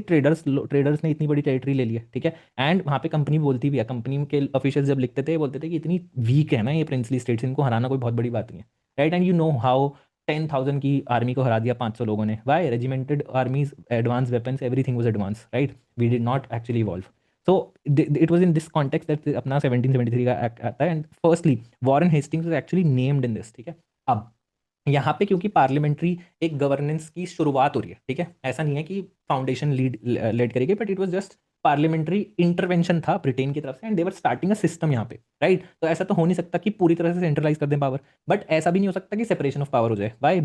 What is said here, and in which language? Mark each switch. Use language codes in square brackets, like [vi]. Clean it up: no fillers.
[hi] Traders ने इतनी बड़ी टेरिटरी ले ली है, ठीक है। एंड वहाँ पे कंपनी बोलती भी है, कंपनी के ऑफिशियल जब लिखते थे बोलते थे कि इतनी वीक है ना ये प्रिंसली स्टेट्स, इनको हराना कोई बहुत बड़ी बात नहीं है, right? [en] and you know how [hi] 10,000 की आर्मी को हरा दिया 500 लोगों ने, Y? [en] Regimented armies, advance weapons, everything was advance, right? We did not actually evolve. So it was in this context that [hi] अपना 1773 का एक्ट आता है। [en] and firstly Warren Hastings was actually named in this, [hi] ठीक है। अब यहाँ पे क्योंकि पार्लियामेंट्री एक गवर्नेंस की शुरुआत हो रही है, ठीक है, ऐसा नहीं है कि फाउंडेशन लेड करेगी, [en] but it was just parliamentary intervention [hi] था ब्रिटेन की तरफ से, [en] and they were starting a system [hi] यहाँ पे, राइट? तो ऐसा तो हो नहीं सकता कि पूरी तरह से सेंट्रलाइज कर दें पावर, बट ऐसा भी नहीं हो सकता कि सेपरेशन ऑफ पावर हो जाए, वाई?